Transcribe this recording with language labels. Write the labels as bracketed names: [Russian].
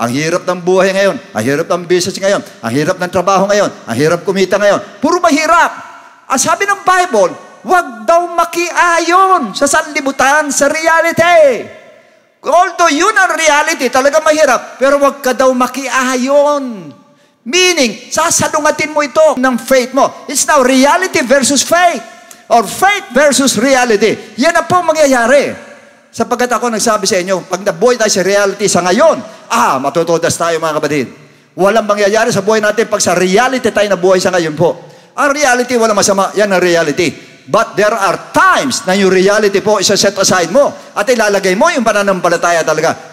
[Filipino] Ang hirap ng buhay ngayon, ang hirap ng business ngayon, ang hirap ng trabaho ngayon, ang hirap kumita ngayon. Puro mahirap. Ang sabi ng Bible, wag daw makiayon sa sanlibutan, sa reality. Although yun ang reality, talaga mahirap, pero wag ka daw makiayon. Meaning, sasalungatin mo ito ng faith mo. [English] It's now reality versus faith. Or faith versus reality. [Filipino] Yan na po mangyayari. Sapagkat ako nagsabi sa inyo, pag nabuhay tayo sa reality sa ngayon, matutudas tayo mga kapatid. Walang mangyayari sa buhay natin pag sa reality tayo nabuhay sa ngayon po. Ang reality, walang masama. Yan ang reality. [English] But there are times [Filipino] na yung reality po isa-set aside mo at ilalagay mo yung pananampalataya talaga.